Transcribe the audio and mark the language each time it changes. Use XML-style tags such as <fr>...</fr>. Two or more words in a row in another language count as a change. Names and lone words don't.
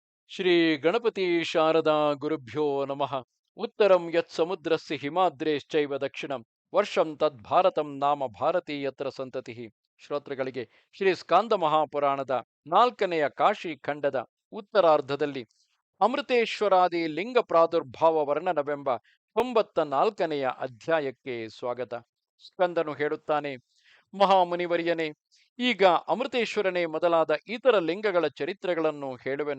<sa>ಶ್ರೀ ಗಣಪತಿ ಶಾರದಾ ಗುರುಭ್ಯೋ ನಮಃ. ಉತ್ತರಂ ಯತ್ ಸಮುದ್ರಸ್ಯ ಹಿಮಾದ್ರೇಶ್ಚೈವ ದಕ್ಷಿಣಂ ವರ್ಷಂ ತದ್ಭಾರತಂ ನಾಮ ಭಾರತೀಯತ್ರ ಸಂತತಿ.</sa> <kn>ಶ್ರೋತೃಗಳಿಗೆ ಶ್ರೀ ಸ್ಕಾಂದ ಮಹಾಪುರಾಣದ 4ನೆಯ ಕಾಶಿ ಖಂಡದ ಉತ್ತರಾರ್ಧದಲ್ಲಿ ಅಮೃತೇಶ್ವರಾದಿ ಲಿಂಗ ಪ್ರಾದುರ್ಭಾವ ವರ್ಣನವೆಂಬ 94ನೆಯ ಅಧ್ಯಾಯಕ್ಕೆ ಸ್ವಾಗತ. ಸ್ಕಂದನು ಹೇಳುತ್ತಾನೆ: ಮಹಾಮುನಿವರ್ಯನೇ, ಈಗ ಅಮೃತೇಶ್ವರನೇ ಮೊದಲಾದ ಇತರ ಲಿಂಗಗಳ ಚರಿತ್ರೆಗಳನ್ನು ಹೇಳುವೆನು.</kn>